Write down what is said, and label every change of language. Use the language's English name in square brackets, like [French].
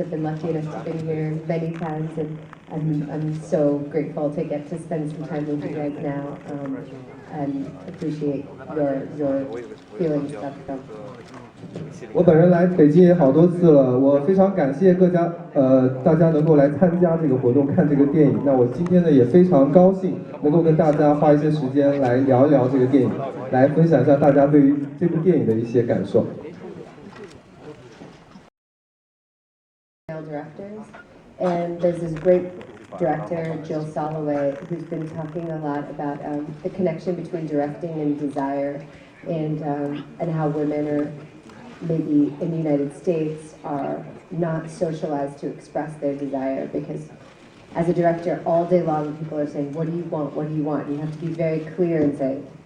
[English] I've been lucky enough to be here many times, and I'm so grateful to get to spend some time with you guys now, and appreciate your feelings about the film. [Chinese] 我本人来北京也好多次了，我非常感谢大家能够来参加这个活动，看这个电影。那我今天呢也非常高兴能够跟大家花一些时间来聊一聊这个电影，来分享一下大家对于这部电影的一些感受。 [English] Directors, and there's this great director, Jill Soloway, who's been talking a lot about the connection between directing and desire, and how women are maybe in the United States are not socialized to express their desire, because as a director all day long people are saying, what do you want, what do you want? And you have to be very clear and say,